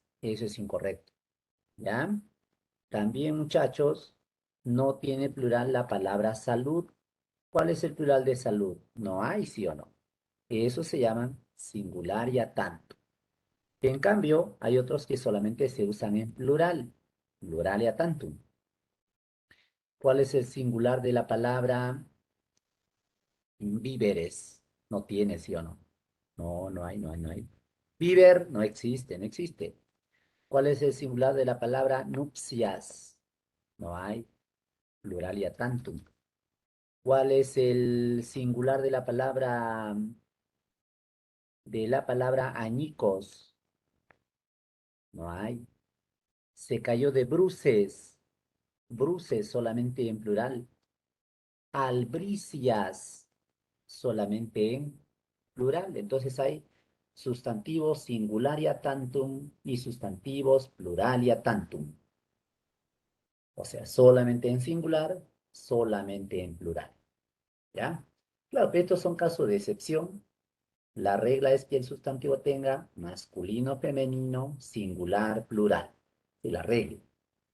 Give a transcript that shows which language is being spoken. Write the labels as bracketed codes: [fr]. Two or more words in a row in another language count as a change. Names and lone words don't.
[es] Eso es incorrecto. ¿Ya? También, muchachos, no tiene plural la palabra salud. ¿Cuál es el plural de salud? No hay, sí o no. Eso se llaman [la] singularia tanto. [es] En cambio, hay otros que solamente se usan en plural. [la] Pluralia tantum. [es] ¿Cuál es el singular de la palabra víveres? No tiene, sí o no. No, no hay, no hay, no hay. Víver no existe, no existe. ¿Cuál es el singular de la palabra nupcias? No hay. [la] Pluralia tantum. [es] ¿Cuál es el singular de la palabra añicos? No hay. Se cayó de bruces. Bruces solamente en plural. Albricias solamente en plural. Entonces hay sustantivos [la] singularia tantum [es] y sustantivos [la] pluralia tantum. [es] O sea, solamente en singular, solamente en plural. ¿Ya? Claro, pero estos son casos de excepción. La regla es que el sustantivo tenga masculino, femenino, singular, plural. Es la regla.